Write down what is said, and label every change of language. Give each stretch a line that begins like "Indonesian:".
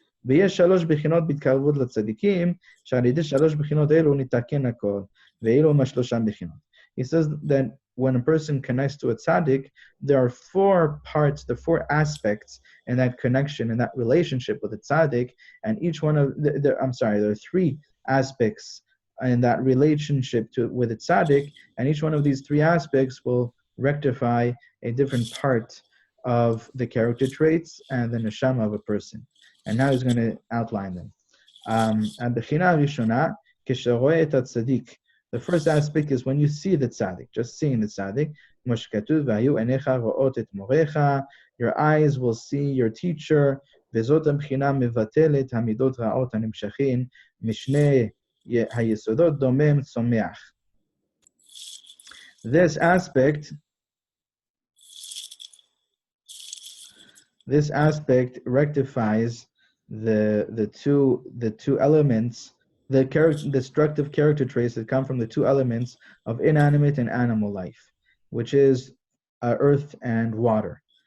Hebrew: ויש שלוש בחינות בהתקרבות לצדיקים, שעל ידי שלוש בחינות אלו נתקן הכל, ואלו מהשלושה בחינות.
English: He says that when a person connects to a tzaddik, there are four parts, the four aspects in that connection, in that relationship with the tzaddik, and each one of there are three aspects in that relationship with the tzaddik, and each one of these three aspects will rectify a different part of the character traits and the neshama of a person. And now he's going to outline them.
Hebrew: הבחינה הראשונה, כשרואה את הצדיק.
English: The first aspect is when you see the tzaddik, just seeing the tzaddik.
Hebrew: כמו שכתוב, והיו עיניך רואות את מורך,
English: your eyes will see your teacher,
Hebrew: וזאת הבחינה מבטלת המידות רעות הנמשכים, משני היסודות דומם צומח.
English: This aspect rectifies the two elements, the destructive character traits that come from the two elements of inanimate and animal life, which is earth and water.